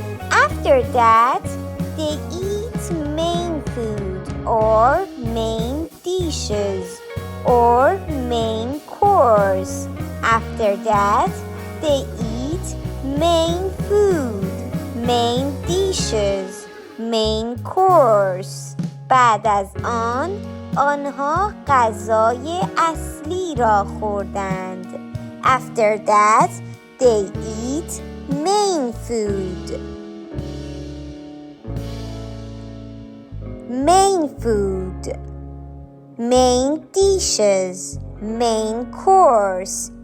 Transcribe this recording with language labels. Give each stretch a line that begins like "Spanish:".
English: After that, they eat main food or main dishes or main course. After that, they eat main food, main dishes, main course.
Persian: بعد از آن آنها غذای اصلی را خوردند.
English: After that, they eat main food. Main food, main dishes, main course.